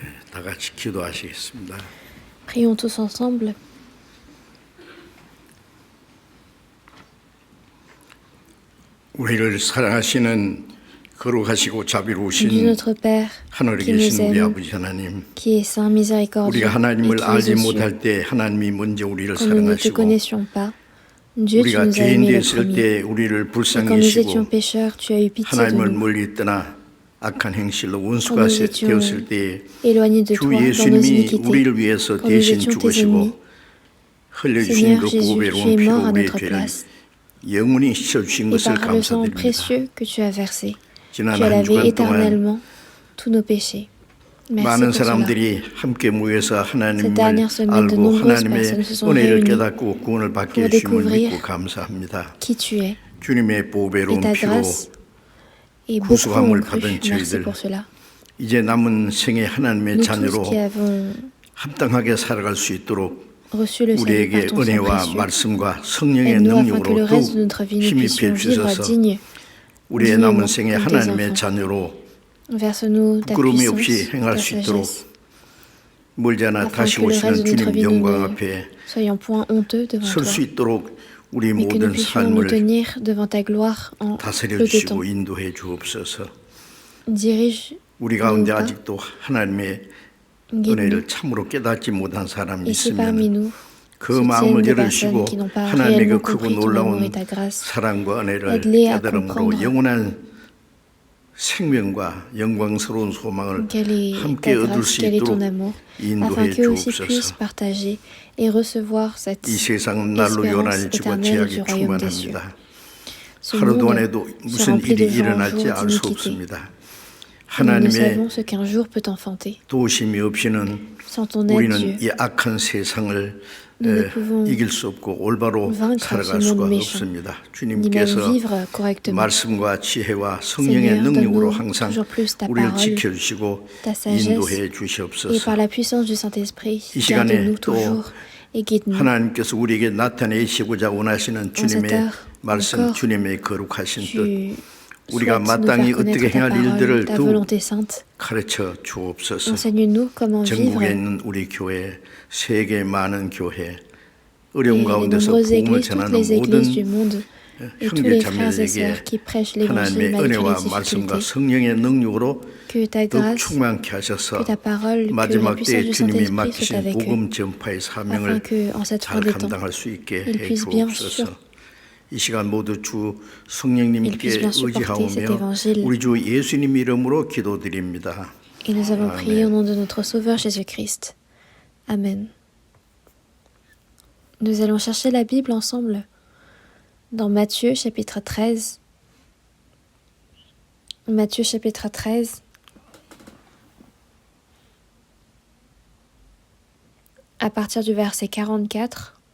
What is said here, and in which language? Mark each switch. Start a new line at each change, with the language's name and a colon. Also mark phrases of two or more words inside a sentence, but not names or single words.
Korean: 다 같이 기도하시겠습니다.
French: Prions tous ensemble.
Korean: 우리를 사랑하시는 거룩하시고
French: Dieu
Korean: 자비로우신
French: notre Père,
Korean: 하늘에
French: qui nous
Korean: 계신 우리
French: aime,
Korean: 아버지 하나님,
French: qui est saint, miséricordieux,
Korean: 우리가
French: et
Korean: 하나님을
French: qui est
Korean: 알지
French: aux cieux.
Korean: 못할 때 하나님이 먼저 우리를
French: Quand nous ne te
Korean: 사랑하시고
French: connaissions pas, Dieu, tu
Korean: 우리가
French: nous as
Korean: 죄인
French: aimés le
Korean: 되었을
French: premier.
Korean: 때 우리를
French: Et quand nous étions
Korean: 불쌍히
French: pécheurs, tu as eu pitié de
Korean: 하나님을
French: nous.
Korean: 멀리 떠나 악한 행실로
French: Quand
Korean: 원수가
French: nous étions
Korean: 되었을 때
French: éloignés de
Korean: 주
French: toi dans nos
Korean: 예수님이
French: iniquités,
Korean: 우리를 위해서
French: quand nous
Korean: 대신
French: étions tes ennemis,
Korean: 죽으시고 흘려주신
French: Seigneur
Korean: 그
French: Jésus, tu
Korean: 보배로운
French: es
Korean: 피로
French: mort à
Korean: 우리의
French: notre
Korean: 죄를
French: place.
Korean: 영원히 씻어주신
French: Et
Korean: 것을
French: par le sang
Korean: 감사드립니다.
French: précieux que tu as versé,
Korean: 지난
French: tu as
Korean: 한
French: lavé
Korean: 주간 동안
French: éternellement tous nos péchés. Merci
Korean: 많은
French: pour cela.
Korean: 사람들이 함께 모여서
French: Cette
Korean: 하나님을
French: dernière semaine, de
Korean: 알고
French: nombreuses
Korean: 하나님의
French: personnes se sont
Korean: 은혜를
French: réunies
Korean: 깨닫고 구원을 받게
French: pour
Korean: 해주심을
French: découvrir
Korean: 믿고 감사합니다.
French: qui tu es
Korean: 주님의
French: et
Korean: 보배로운
French: ta
Korean: 피로
French: grâce. Et beaucoup
Korean: 구속함을
French: ont cru.
Korean: 받은
French: Merci
Korean: 저희들
French: pour cela.
Korean: 이제 남은 생애 하나님의
French: Nous tous
Korean: 자녀로
French: qui avons
Korean: 합당하게 살아갈 수 있도록
French: reçu le salut par
Korean: 우리에게
French: ton sang
Korean: 은혜와
French: précieux,
Korean: 말씀과 성령의
French: aide-nous afin que le
Korean: 능력으로
French: reste de
Korean: 더욱
French: notre vie nous
Korean: 힘입해
French: puissions vivre
Korean: 주셔서
French: digne,
Korean: 우리의 남은
French: dignement
Korean: 생애
French: comme tes
Korean: 하나님의
French: enfants.
Korean: 자녀로
French: Verse-nous ta
Korean: 부끄러움이
French: puissance,
Korean: 없이 행할
French: ta
Korean: 수 있도록
French: sagesse,
Korean: 멀지 않아
French: afin
Korean: 다시
French: que le
Korean: 오시는
French: reste de notre
Korean: 주님
French: vie nous
Korean: 영광
French: ne
Korean: 앞에
French: soyons point honteux devant
Korean: 설
French: toi,
Korean: 수 있도록 우리
French: mais que nous
Korean: 모든
French: puissions nous
Korean: 삶을
French: tenir devant ta gloire en
Korean: 다스려
French: peu de
Korean: 주시고
French: temps.
Korean: 인도해 주옵소서.
French: Dirige
Korean: 우리
French: nos
Korean: 가운데
French: pas,
Korean: 아직도 하나님의
French: guide-nous.
Korean: 은혜를 참으로 깨닫지 못한 사람이
French: Et si parmi
Korean: 있으면
French: nous
Korean: 그
French: soutiennent
Korean: 마음을
French: des
Korean: 열으시고
French: personnes qui n'ont pas
Korean: 하나님의 그
French: réellement
Korean: 크고
French: compris ton amour
Korean: 놀라운
French: et ta grâce,
Korean: 사랑과 은혜를
French: aide-les à
Korean: 깨달음으로
French: comprendre
Korean: 영원한 생명과 영광스러운 소망을
French: quelle est
Korean: 함께
French: ta
Korean: 얻을
French: grâce,
Korean: 수
French: quel est
Korean: 있도록
French: ton amour, afin
Korean: 인도해
French: qu'eux aussi
Korean: 주옵소서.
French: puissent partager et recevoir cette
Korean: 이 세상은 날로
French: espérance
Korean: 요란해지고
French: éternelle du
Korean: 죄악이
French: royaume des cieux.
Korean: 충만합니다.
French: Ce
Korean: 하루
French: monde
Korean: 동안에도
French: se
Korean: 무슨
French: remplit
Korean: 일이
French: de jour en
Korean: 일어날지
French: jour
Korean: 알 수
French: d'iniquité.
Korean: 없습니다.
French: Et nous ne
Korean: 하나님의
French: savons ce qu'un jour peut enfanter.
Korean: 도우심이 없이는
French: Sans ton aide,
Korean: 우리는
French: Dieu,
Korean: 이 악한 세상을
French: nous ne pouvons
Korean: 이길 수 없고 올바로
French: vaincre
Korean: 살아갈
French: ce
Korean: 수가
French: monde méchant,
Korean: 없습니다.
French: ni même
Korean: 주님께서
French: vivre correctement.
Korean: 말씀과 지혜와 성령의
French: Seigneur,
Korean: 능력으로
French: donne-nous
Korean: 항상
French: toujours plus ta
Korean: 우리를
French: parole,
Korean: 지켜주시고
French: ta sagesse,
Korean: 인도해
French: et
Korean: 주시옵소서.
French: par la puissance du Saint-Esprit,
Korean: 이 시간에
French: garde-nous
Korean: 또
French: toujours et guide-nous.
Korean: 하나님께서 우리에게 나타내시고자 원하시는 주님의
French: heure,
Korean: 말씀,
French: encore,
Korean: 주님의 거룩하신 뜻,
French: Tu
Korean: 우리가
French: souhaites nous
Korean: 마땅히
French: faire connaître
Korean: 어떻게
French: ta
Korean: 행할
French: parole,
Korean: 일들을
French: ta
Korean: 또
French: volonté sainte.
Korean: 가르쳐 주옵소서.
French: Enseigne-nous comment
Korean: 전국에
French: vivre
Korean: 있는 우리 교회, 세계 많은 교회, 어려운
French: et les
Korean: 가운데서
French: nombreuses
Korean: 복음을
French: églises, toutes
Korean: 전하는
French: les églises
Korean: 모든
French: du monde et tous
Korean: 형제
French: les frères et
Korean: 자매들에게
French: sœurs qui prêchent l'évangile
Korean: 하나님의
French: malgré
Korean: 은혜와
French: les
Korean: 말씀과
French: difficultés.
Korean: 성령의 능력으로
French: Que ta
Korean: 더욱
French: grâce,
Korean: 충만케 하셔서
French: que ta parole, que la
Korean: 마지막
French: puissance
Korean: 때에
French: du
Korean: 주님이
French: Saint-Esprit soit
Korean: 맡기신
French: avec eux,
Korean: 복음 전파의
French: afin
Korean: 사명을
French: que, en cette fin
Korean: 잘
French: des temps,
Korean: 감당할 수 있게
French: ils
Korean: 해
French: puissent bien
Korean: 주옵소서. 이 시간 모두 주 성령님께
French: puissent bien supporter cet
Korean: 의지하오며
French: évangile.
Korean: 우리 주 예수님 이름으로 기도드립니다.
French: Et nous avons prié au Amen. nom de notre Sauveur Jésus-Christ. Amen. Nous allons chercher la Bible ensemble dans Matthieu chapitre 13. Matthieu chapitre 13. À partir du verset 44.